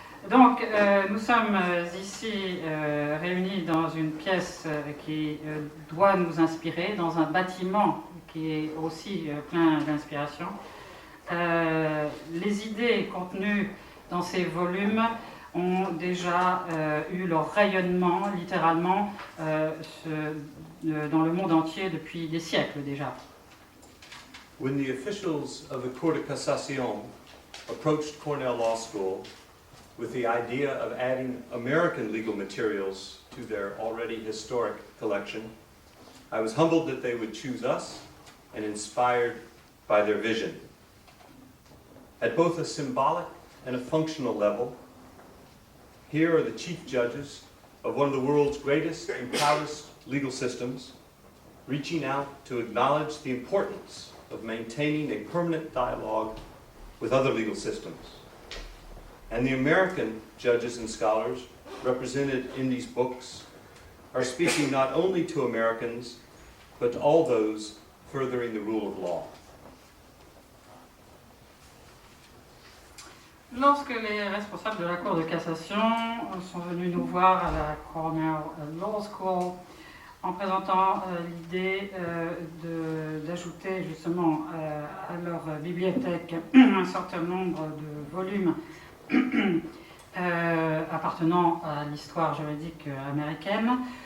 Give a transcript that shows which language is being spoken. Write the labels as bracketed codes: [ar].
[fr] Donc, nous sommes ici réunis dans une pièce qui doit nous inspirer, dans un bâtiment qui est aussi plein d'inspiration. Les idées contenues dans ces volumes ont déjà eu leur rayonnement, littéralement, dans le monde entier depuis des siècles déjà. [en] When the officials of the Cour de Cassation approached Cornell Law School with the idea of adding American legal materials to their already historic collection, I was humbled that they would choose us and inspired by their vision. At both a symbolic and a functional level, here are the chief judges of one of the world's greatest and proudest legal systems, reaching out to acknowledge the importance of maintaining a permanent dialogue with other legal systems. And the American judges and scholars represented in these books are speaking not only to Americans, but to all those furthering the rule of law. [fr] Lorsque les responsables de la Cour de cassation sont venus nous voir à la Cornell Law School en présentant l'idée d'ajouter justement à leur bibliothèque un certain nombre de volumes appartenant à l'histoire juridique américaine,